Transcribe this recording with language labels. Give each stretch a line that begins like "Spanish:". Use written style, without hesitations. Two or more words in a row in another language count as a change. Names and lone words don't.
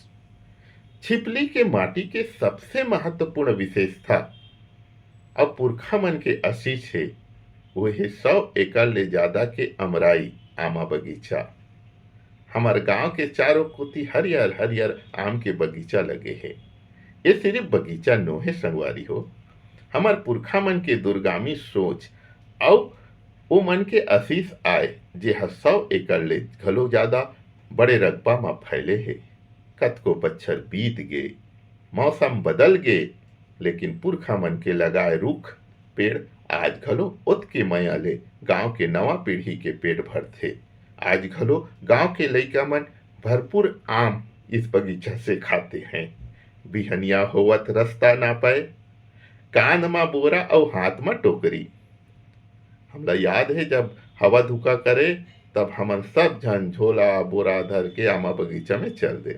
Chhattisgarhi: छिपली के माटी के सबसे महत्वपूर्ण विशेषता और पुरखा मन के आशीष है वो है 100 एकड़ ले ज्यादा के अमराई आमा बगीचा। हमारे गांव के चारों कोती हरियर हरियर आम के बगीचा लगे है। ये सिर्फ बगीचा नो है संगवारी हो, हमार पुरखा मन के दुर्गामी सोच और वो मन के आशीष आए जे 100 एकड़ ले घलो ज्यादा बड़े रकबा में फैले है। कतको बच्छर बीत गए मौसम बदल गए लेकिन पुरखा मन के लगाए रुख पेड़ आज घलो ओत के मया ले गांव के नवा पीढ़ी के पेट भरथे। आज घलो गांव के लइका मन भरपूर आम इस बगीचा से खाते हैं। बिहनिया होवत रास्ता ना पाए, कान में बोरा और हाथ में टोकरी। हमला याद है जब हवा धुका करे तब हमन सब झन झोला बोरा धर के आमा बगीचा में चल दे।